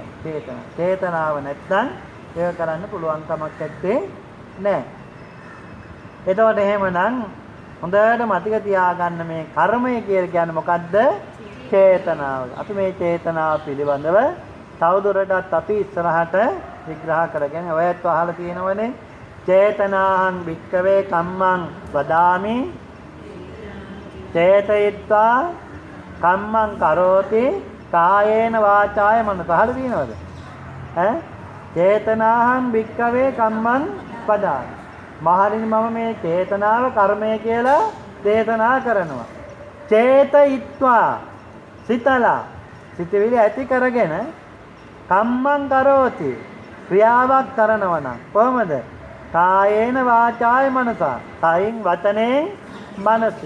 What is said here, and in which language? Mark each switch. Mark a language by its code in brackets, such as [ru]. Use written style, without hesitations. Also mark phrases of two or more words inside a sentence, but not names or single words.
[si] චේතනාව නැත්නම් ඒක කරන්න පුළුවන් කමක් නැත්තේ නෑ. එතකොට එහෙමනම් හොඳට මතක තියාගන්න මේ කර්මය කියලා කියන්නේ මොකද්ද? චේතනාව. අපි මේ චේතනාව පිළිබඳව තවදුරටත් අපි ඉස්සරහට විග්‍රහ කරගෙන ඔයත් අහලා තියෙනවනේ [pi] චේතනාහං වික්කවේ කම්මං වදාමි චේතයිත්වා කම්මං කරෝති කායේන වාචාය මනස. [si] අහලා තියෙනවද? [pi] චේතනාහං වික්කවේ කම්මං වදාමි. [si] මහණෙනි මම මේ චේතනාව කර්මය කියලා දේශනා කරනවා. චේතයිත්වා සිතලා සිතවිලි ඇති කරගෙන [pi] කම්මං කරෝති [si] ක්‍රියාවක් කරනවා නම් කොහොමද? [pi] කායේන වාචාය මනසා. [si] කායින් වචනේ මනසින්.